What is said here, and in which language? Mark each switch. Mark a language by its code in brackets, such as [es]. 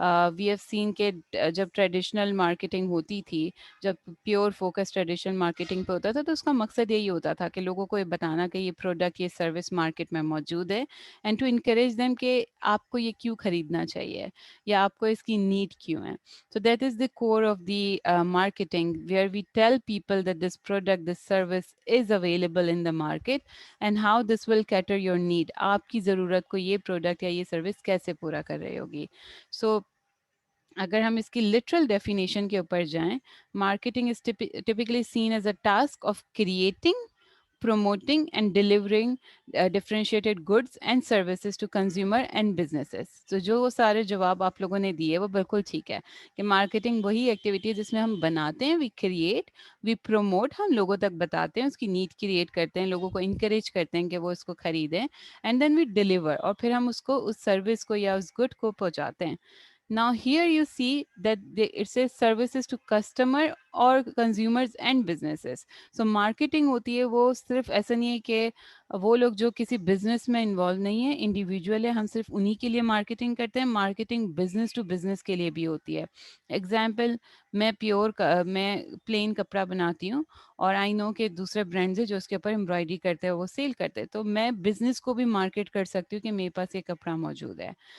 [en] we have seen [hi] के जब traditional marketing होती थी, जब प्योर फोकस ट्रेडिशनल मार्केटिंग पे होता था, तो उसका मकसद यही होता था कि लोगों को ये बताना कि ये प्रोडक्ट, ये सर्विस मार्केट में मौजूद है, [en] and to encourage them [hi] कि आपको ये क्यों खरीदना चाहिए या आपको इसकी नीड क्यों है. [en] So that is the core of the marketing, where we tell people that this product, this service is available in the market and how this will cater your need. [hi] आपकी ज़रूरत को ये प्रोडक्ट या ये service कैसे पूरा कर रही होगी. [en] So [hi] अगर हम इसकी लिटरल डेफिनेशन के ऊपर जाएं, [en] Marketing is typically seen as a task of creating, promoting and delivering differentiated goods and services to consumer and businesses. [hi] So जो वो सारे जवाब आप लोगों ने दिए वो बिल्कुल ठीक है कि मार्केटिंग वही एक्टिविटी है जिसमें हम बनाते हैं, [en] we create, we promote, [hi] हम लोगों तक बताते हैं, उसकी नीड क्रिएट करते हैं, लोगों को इंकरेज करते हैं कि वो इसको खरीदें, [en] and then we deliver, [hi] और फिर हम उसको उस सर्विस को या उस गुड को पहुंचाते हैं. [en] Now here you see that it says services to customer और consumers and businesses. [hi] So marketing होती है वो सिर्फ ऐसा नहीं है कि वो लोग जो किसी बिजनेस में इन्वॉल्व नहीं है, इंडिविजुअल है, हम सिर्फ उन्हीं के लिए मार्केटिंग करते हैं. मार्केटिंग बिजनेस टू बिजनेस के लिए भी होती है. एग्जाम्पल, मैं प्लेन कपड़ा बनाती हूँ और [en] I know [hi] कि दूसरे ब्रांड्स है जो उसके ऊपर एम्ब्रॉयडरी करते हैं, वो सेल करते हैं, तो मैं बिजनेस को भी मार्केट कर सकती हूँ कि मेरे पास ये कपड़ा मौजूद है.